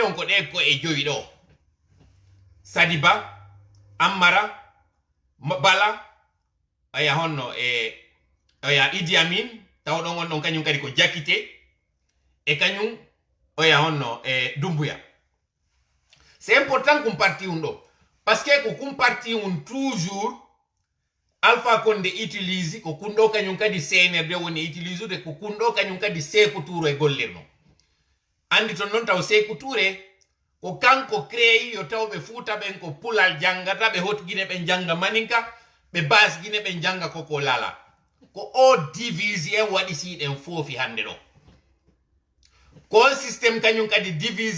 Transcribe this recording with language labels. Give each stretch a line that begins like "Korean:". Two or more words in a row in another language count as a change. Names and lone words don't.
Fula: on ko ɗe ko e joyi ɗo Sadiba Ammara Bala aya honno oya Idi Amin tawɗon on ɗon kañum kadi ko Jakite e kañum oya honno Doumbouya
French: c'est important
Fula: kum
French: parti un
Fula: ɗo
French: parce que
Fula: ko kum
French: parti un toujours Alpha Condé utilise
Fula: ko kunɗo kañum kadi CNRD woni utilise ude ko kunɗo kañum kadi Sékou Touré gollirno andi ton noon taw Sékou Touré ko kanko créé yo tawɓe Fuuta ɓen ko pulal jangata ɓe hotguine ɓe janga maninka ɓe basguine ɓe janga koko lala ko o divise en waɗi siɗen foofi hande ɗo ko systéme kañum kadi divise